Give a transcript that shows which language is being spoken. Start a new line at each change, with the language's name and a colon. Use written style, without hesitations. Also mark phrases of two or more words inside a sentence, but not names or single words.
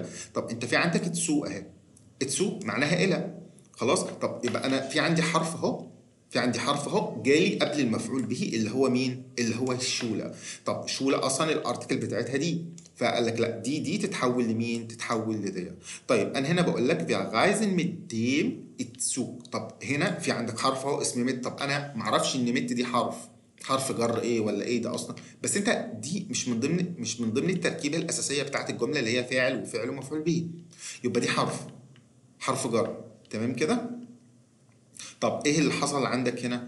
Arabic: طب انت في عندك تسو اهي. تسو معناها الى. خلاص. طب يبقى انا في عندي حرف اهو، في عندي حرف اهو جالي قبل المفعول به اللي هو مين؟ اللي هو الشوله. طب شوله اصلا الارتكل بتاعتها دي، فقال لك لا، دي تتحول لمين؟ تتحول لدي. طيب انا هنا بقول لك
German: wir reisen mit dem Zug.
Arabic: طب هنا في عندك حرف اهو اسمه مت. طب انا ما اعرفش ان مت دي حرف جر ايه ولا ايه ده اصلا، بس انت دي مش من ضمن التركيبه الاساسيه بتاعت الجمله اللي هي فاعل وفعل ومفعول به. يبقى دي حرف جر. تمام كده. طب ايه اللي حصل عندك هنا؟